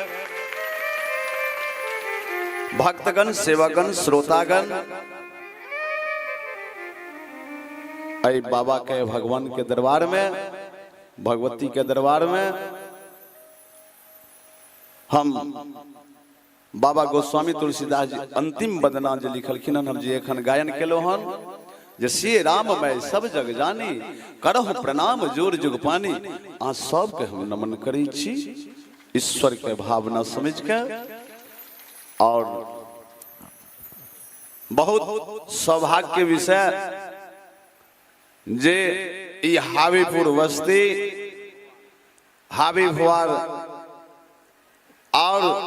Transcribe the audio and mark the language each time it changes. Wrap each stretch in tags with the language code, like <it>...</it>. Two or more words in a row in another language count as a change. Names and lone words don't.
<mai>भक्तगण सेवकगण श्रोतागण अई बाबा के भगवान के दरबार में भगवती के दरबार में हम बाबा गोस्वामी तुलसीदास जी अंतिम वदना जे लिखलखिन हम जी एखन गायन केलो हन जे</mai> <awa>श्री राम मैं सब जग जानी करहु प्रणाम जोर जुग पानी।</awa> <mai>अहाँ सबके हम नमन करै छी ईश्वर के भावना समझ के। और बहुत सौभाग्य के विषय जे ई हावीपुर बस्ती हावी भवार और</mai>